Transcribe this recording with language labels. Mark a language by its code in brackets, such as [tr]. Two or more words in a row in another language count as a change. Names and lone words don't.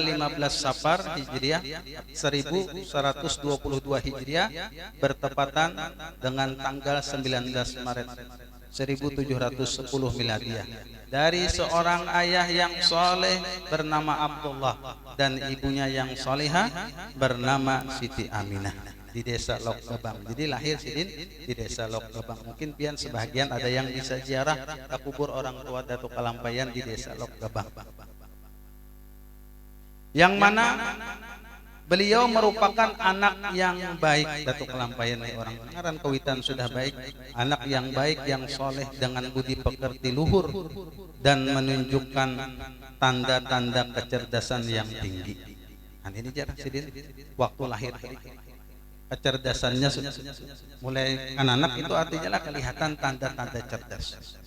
[id] 15 Safar Hijriah 1122 Hijriah bertepatan dengan tanggal 19 Maret 1710 Miladiah, dari seorang ayah yang soleh bernama Abdullah dan ibunya yang solehah bernama Siti Aminah di desa Lok Gabang. [bjn] Jadi lahir Sidin di desa Lok Gabang. Mungkin pian sebagian ada yang bisa ziarah ke kubur orang tua Datuk Kalampayan di desa Lok Gabang, yang mana beliau merupakan anak yang baik. Datuk Kalampayan orang ngaran Kawitan sudah baik, [id] anak yang baik, yang soleh dengan budi pekerti luhur dan menunjukkan tanda-tanda kecerdasan yang tinggi. [bjn] Nah, ini jarah Sidin waktu lahir kecerdasannya mulai anak-anak itu artinya lah kelihatan tanda-tanda cerdas.